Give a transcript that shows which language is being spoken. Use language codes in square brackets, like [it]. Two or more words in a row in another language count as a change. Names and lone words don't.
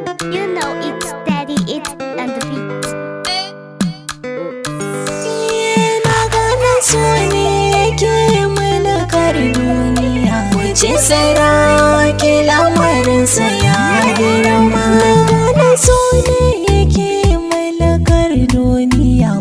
[en] You know it's steady, it's on the beat. [ha] Ni na gane so ne yake mulkar duniya. Wuce saraki lamarinsa ya girma. Na gane so ne yake mulkar duniya.